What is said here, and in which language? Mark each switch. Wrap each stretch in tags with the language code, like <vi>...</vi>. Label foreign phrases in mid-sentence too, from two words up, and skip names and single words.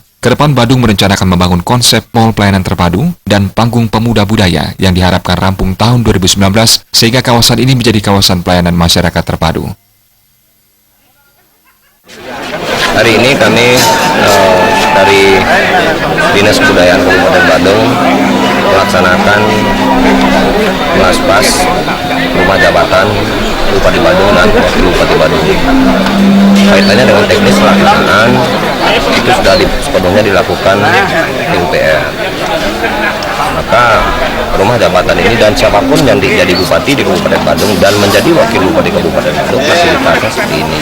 <id>Kedepan Badung merencanakan membangun konsep mall pelayanan terpadu dan panggung pemuda budaya yang diharapkan rampung tahun 2019 sehingga kawasan ini menjadi kawasan pelayanan masyarakat terpadu. Hari ini kami dari Dinas Kebudayaan Kabupaten Badung melaksanakan Plaspas rumah jabatan Bupati Badung dan Wakil Bupati Badung. Kaitannya dengan teknis pelaksanaan itu sudah sepenuhnya dilakukan PUPR. Maka rumah jabatan ini dan siapapun yang jadi bupati di Kabupaten Badung dan menjadi wakil bupati Kabupaten Badung fasilitasnya seperti ini.</id>